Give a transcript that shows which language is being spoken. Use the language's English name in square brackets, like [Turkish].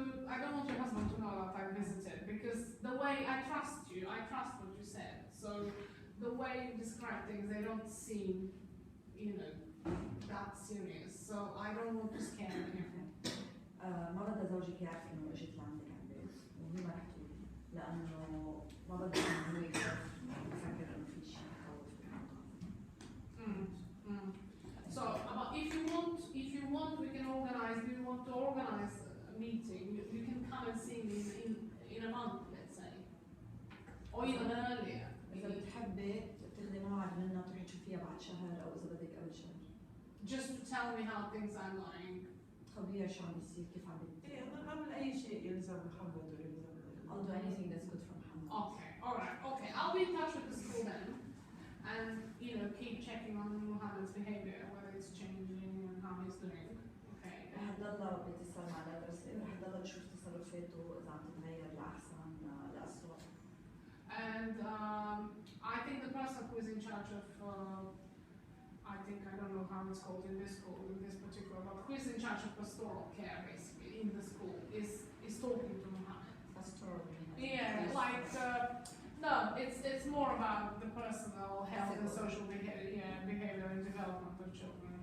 [English] I don't want your husband to know that I visited because the way I trust you, I trust what you said. So the way you describe things, they don't seem, you know, that serious. So I don't want to scare him. [Arabic] ما بدها زوجك يعرف إنه إجت لعندك على البيت وهي ما رح تقول لأنه ما بدها إنه هو يخاف يفكر إنه في شيء يخوف بالموضوع. [English] So, if you want, we can organize. Do you want to organize a meeting? You can come and see me in a month, let's say, or even earlier. [Arabic] إذا بتحبي تاخذي موعد منها تروحي تشوفيها بعد شهر أو إذا بدك قبل شهر. [English] Just to tell me how things are going. [Arabic] خبريها شو عم بيصير كيف عم بيصير. إيه أنا أعمل أي شيء يلزم محمد ويلزم. [English] I'll do anything that's good for Muhammad. Okay, all right, okay. I'll be in touch with the school then, and you know, keep checking on Muhammad's behavior, whether it's changing and how he's doing. Okay. [Arabic] رح تضلها باتصال مع المدرسة ورح تضلها تشوف تصرفاته إذا عم تتغير لأحسن لأسوأ. [English] And I think the person who is in charge of, I don't know how it's called in this school, in this particular, but who is in charge of pastoral care basically in the school is talking to Muhammad. Pastoral. Yeah, like, no, it's more about the personal health and social behavior and development of children.